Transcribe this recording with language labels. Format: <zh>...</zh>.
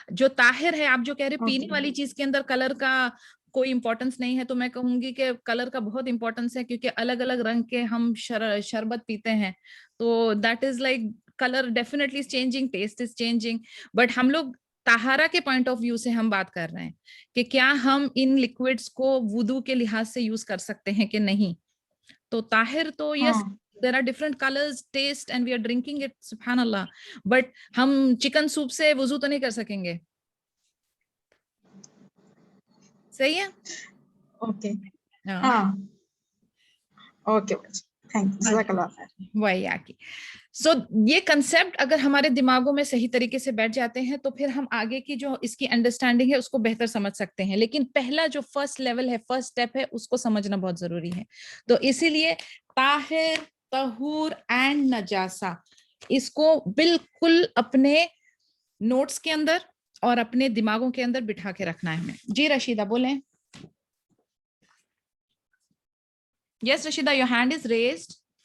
<hi>जो ताहिर है, आप जो कह रहे पीने वाली चीज के अंदर कलर का कोई इंपॉर्टेंस नहीं है, तो मैं कहूंगी कि कलर का बहुत इंपॉर्टेंस है, क्योंकि अलग अलग रंग के हम शरबत पीते हैं, तो</hi> <en>that is like colour definitely is changing,</en> <hi>test is changing. But हम लोग ताहारा के पॉइंट ऑफ व्यू से हम बात कर रहे हैं कि क्या हम इन लिक्विड्स को वुदू के लिहाज से यूज कर सकते हैं कि नहीं.</hi> <en>तो ताहिर तो yes, there are different colors, taste, and we are drinking it, subhanallah.</en> <hi>But हम चिकन सूप से वुजू तो नहीं कर सकेंगे. सही है?</hi> <en>Okay. हाँ. Okay, Baji. Thank you. Jazakallah khair.</en> <hi>वही आके सो ये कंसेप्ट अगर हमारे दिमागों में सही तरीके से बैठ जाते हैं तो फिर हम आगे की जो इसकी अंडरस्टैंडिंग है उसको बेहतर समझ सकते हैं, लेकिन पहला जो फर्स्ट लेवल है, फर्स्ट स्टेप है, उसको समझना बहुत जरूरी है। तो इसीलिए ताहिर, तहूर एंड नजासा, इसको बिल्कुल अपने नोट्स के अंदर और अपने दिमागों के अंदर बिठा के रखना है हमें। जी रशीदा बोलें।</hi> <en>Yes, Rashida, your hand is raised.</en>